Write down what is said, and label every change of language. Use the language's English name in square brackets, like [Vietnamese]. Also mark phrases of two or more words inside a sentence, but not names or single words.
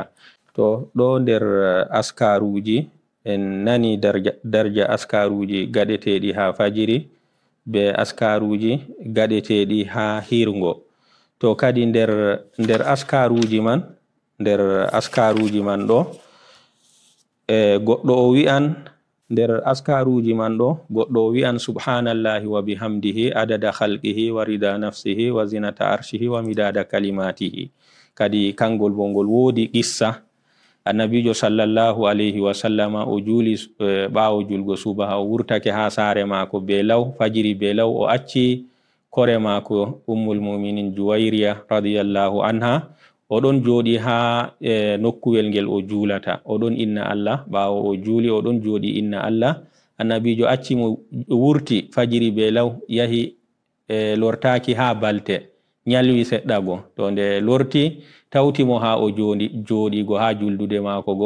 [Fula] to ɗo nder askaruji en nani darja askaruji gaɗeteɗi ha fajiri be askaruji gaɗeteɗi ha hirgo. to kadi nder askaruji man ɗo goɗɗo o wi'an nder askaruji man ɗo goɗɗo o wi'an [Arabic] سبحان الله وبحمده عدد خلقه ورضا نفسه وزنة عرشه ومداد كلماته. [Fula] kadi kangol bo ngol wodi qissa. annabijo [Arabic] صلى الله عليه وسلم [Fula] o juli ɓawo julgo subaha o wurtake ha sare mako be law fajiri be law o acci kore mako [Arabic] أم المؤمنين [Fula] Juwayriya [Arabic] رضي الله عنها [Fula] oɗon joɗi ha nokkuwel ngel o julata oɗon inna Allah. ɓawo o juli oɗon joɗi inna Allah. annabijo acci mo wurti fajiri be law yahi lortaki ha balte nyalwi seɗɗa go. to nde lorti tawti mo ha o joɗi go ha juldude mako go.